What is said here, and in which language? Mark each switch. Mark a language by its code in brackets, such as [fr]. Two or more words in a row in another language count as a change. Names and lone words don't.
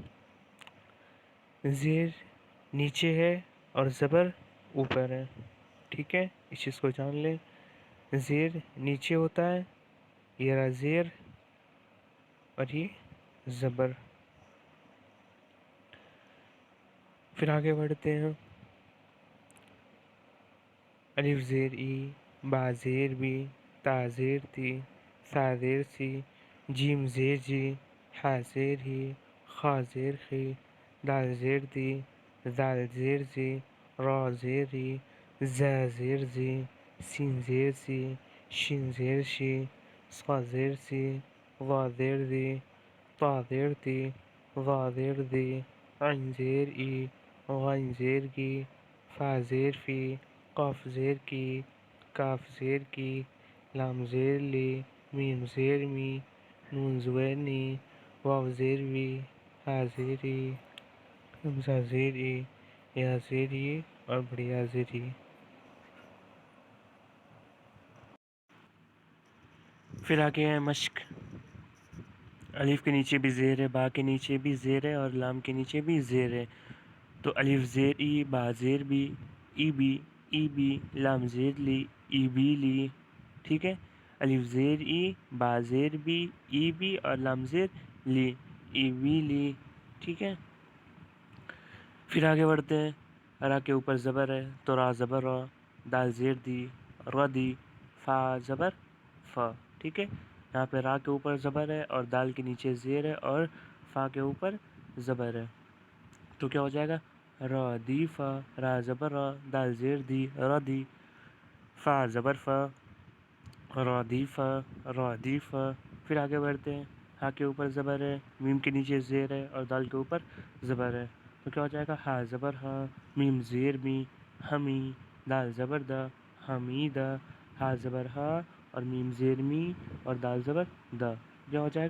[ur] زیر نیچے ہے اور زبر اوپر ہے، ٹھیک ہے، اس چیز کو جان لیں۔ زیر نیچے ہوتا ہے، یہ رہا زیر اور یہ زبر۔ پھر آگے بڑھتے ہیں۔ الف زیر ای، با زیر بی، تا زیر تی، سا زیر سی، جیم زیر جی، ہا زیر ہی، خا زیر خی، دال زیر دی، زال زیر زی، را زیر ری، زا زیر زی، سین زیر سی، شین زیر شی، صا زیر سی، وا زیر زی، طا زیر تی، ظا زیر زی، عین زیر ای، غین زیر گی، فا زیر فی، قاف زیر کی، کاف زیر کی، لام زیر لی، میم زیر می، نون زیر نی، واو زیر وی، ہا زیر ای، حمزہ زیر ای، یا زیر ای اور بڑی یا زیر ای۔ پھر آگے ہے مشق۔ الف کے نیچے بھی زیر ہے، با کے نیچے بھی زیر ہے اور لام کے نیچے بھی زیر ہے۔ تو الف زیر ای، با زیر بی، ای بی، لام زیر لی، ای بی لی، ٹھیک ہے۔ الف زیر ای، با زیر بی، ای بی اور لام زیر لی، ای بی لی، ٹھیک ہے۔ پھر آگے بڑھتے ہیں۔ را کے اوپر زبر ہے تو را زبر را، دال زیر دی، ردی، فا زبر فا، ٹھیک ہے۔ یہاں پہ را کے اوپر زبر ہے اور دال کے نیچے زیر ہے اور فا کے اوپر زبر ہے، تو کیا ہو جائے گا؟ را دی فا، را زبر را، دال زیر دی، ردی، فا زبر فا، را دی فا، را دی فا۔ پھر آگے بڑھتے ہیں۔ ہا کے اوپر زبر ہے، میم کے نیچے زیر ہے اور دال کے اوپر زبر ہے، تو کیا ہو جائے گا؟ ہا زبر ہا، میم زیر می، ہمی، دال زبر دا، حمیدہ، ہا زبر ہا اور میم زیر می اور دال زبر دا، کیا ہو جائے گا؟